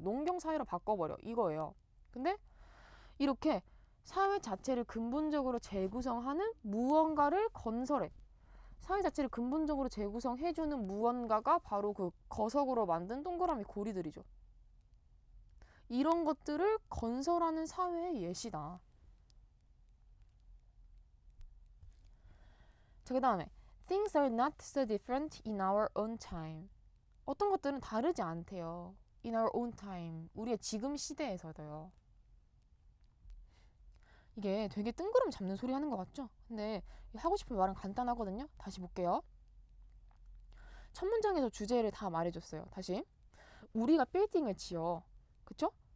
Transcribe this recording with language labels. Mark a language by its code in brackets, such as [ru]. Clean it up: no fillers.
[ko] 농경 사회로 바꿔버려. 이거예요. 근데 이렇게 사회 자체를 근본적으로 재구성하는 무언가를 건설해. 사회 자체를 근본적으로 재구성해주는 무언가가 바로 그 거석으로 만든 동그라미 고리들이죠. 이런 것들을 건설하는 사회의 예시다. 자, 그 다음에 [en] Things are not so different in our own time. [ko] 어떤 것들은 다르지 않대요. [en] In our own time. [ko] 우리의 지금 시대에서도요. 이게 되게 뜬구름 잡는 소리 하는 것 같죠? 근데 하고 싶은 말은 간단하거든요. 다시 볼게요. 첫 문장에서 주제를 다 말해줬어요. 다시. 우리가 빌딩을 지어. 그쵸?